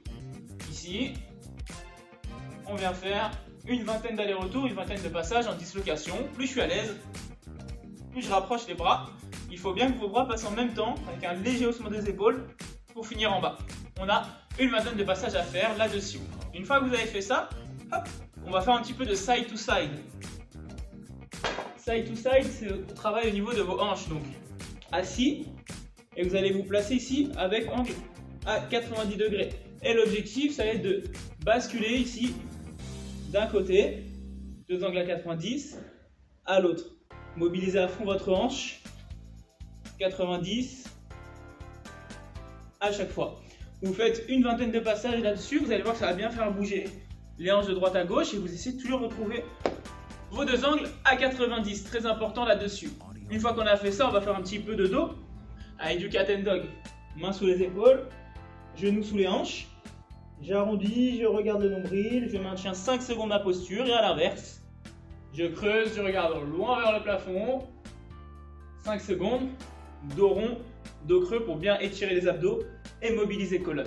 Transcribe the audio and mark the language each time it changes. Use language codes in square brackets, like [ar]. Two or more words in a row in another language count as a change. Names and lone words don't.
[fr] Ici, on vient faire une vingtaine d'allers-retours, une vingtaine de passages en dislocation. Plus je suis à l'aise, plus je rapproche les bras. Il faut bien que vos bras passent en même temps avec un léger haussement des épaules pour finir en bas. On a une vingtaine de passages à faire là-dessus. Une fois que vous avez fait ça, hop, on va faire un petit peu de [en] side to side. Side to side, [fr] c'est le travail au niveau de vos hanches. Donc, assis, et vous allez vous placer ici avec angle à 90 degrés. Et l'objectif, ça va être de basculer ici d'un côté, 2 angles à 90, à l'autre. Mobilisez à fond votre hanche, 90, à chaque fois. Vous faites une vingtaine de passages là-dessus, vous allez voir que ça va bien faire bouger les hanches de droite à gauche et vous essayez de toujours retrouver vos 2 angles à 90, très important là-dessus. Une fois qu'on a fait ça, on va faire un petit peu de dos avec du [en] cat and dog. [fr] Mains sous les épaules, genoux sous les hanches. J'arrondis, je regarde le nombril, je maintiens 5 secondes ma posture et à l'inverse, je creuse, je regarde loin vers le plafond. 5 secondes, dos rond, dos creux pour bien étirer les abdos et mobiliser colonne.